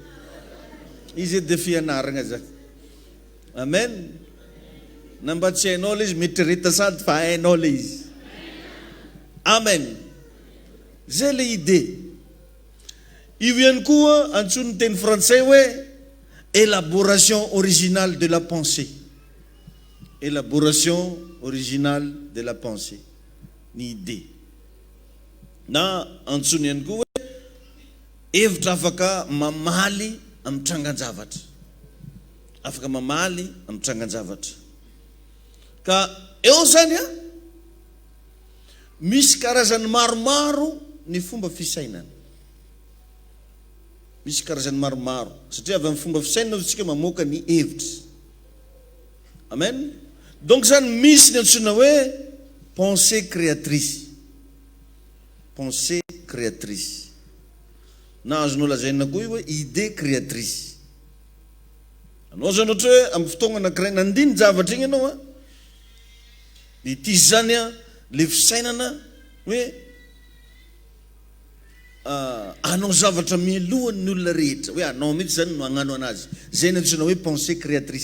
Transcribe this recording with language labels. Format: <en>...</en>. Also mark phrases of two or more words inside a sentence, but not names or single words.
<mg>Izy dia fianaragna zany. Amen. Na mba tsy hainao le izy mieritrereta sady fa hainao le izy. Amen. Zay le idée. Io ihany koa antsony teny français hoe</mg> <fr>élaboration originale de la pensée. Élaboration originale de la pensée.</fr> <mg>Ny idée. Na antsony ihany koa hoe hevitra afaka mamaly amin'ny trangan-javatra. Afaka mamaly amin'ny trangan-javatra. Ka eo zany a misy karazany maromaro ny fomba fisainana. Misy karazany maromaro satria avy amin'ny fomba fisainana tsika mamoaka ny hevitra. Amen. Donc zany misy ny antsoina hoe</mg> <fr>pensée créatrice. Pensée créatrice.</fr> <mg>Na azonao lazaina koa io hoe</mg> <fr>idée créatrice.</fr> <mg>Anao zany ohatra hoe amin'ny fotoana anankiray nandiny zavatra igny ianao dia ity zany le fisainana hoe anao zavatra milohan'ny olona rehetra hoe anao mihitsy zany no agnano anazy zay ny antsoina hoe</mg> <fr>pensée créatrice.</fr>